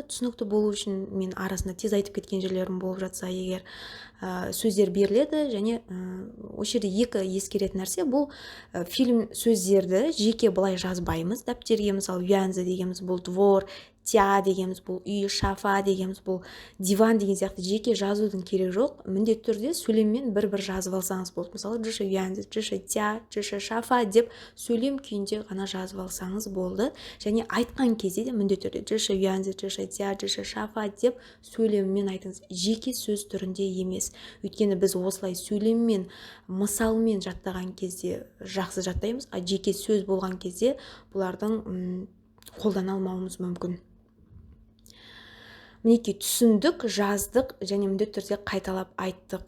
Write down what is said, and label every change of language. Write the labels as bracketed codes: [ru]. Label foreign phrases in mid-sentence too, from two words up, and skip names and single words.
[kk] Түсінікті болу үшін мен арасында тез айтып кеткен жерлерім болып жатса, егер сөздер беріледі, және осы жерде екі ескеретін нәрсе, бұл фильм сөздерді жеке былай жазбаймыз. Дәптерге мысалы юанзы дегеніміз бұл двор, тя дегеніміз бұл үй, шафа дегеніміз бұл диван деген сияқты жеке жазудың керек жоқ. Міндетті түрде сөйлеммен бір-бір жазып алсаңыз болды. Мысалы, [zh] 这是院子, 这是家, 这是沙发 [kk] деп сөйлем күйінде ғана жазып алсаңыз болды. Және айтқан кезде де міндетті түрде [zh] 这是院子, 这是家, 这是沙发 [kk] деп сөйлеммен айтыңыз. Жеке сөз түрінде емес. Өйткені біз осылай сөйлеммен, мысалмен жаттаған кезде жақсы жаттаймыз, а жеке сөз болған кезде бұлардың қолдана алмауымыз мүмкін. Мінекей түсіндік, жаздық және міндетті түрде қайталап айттық.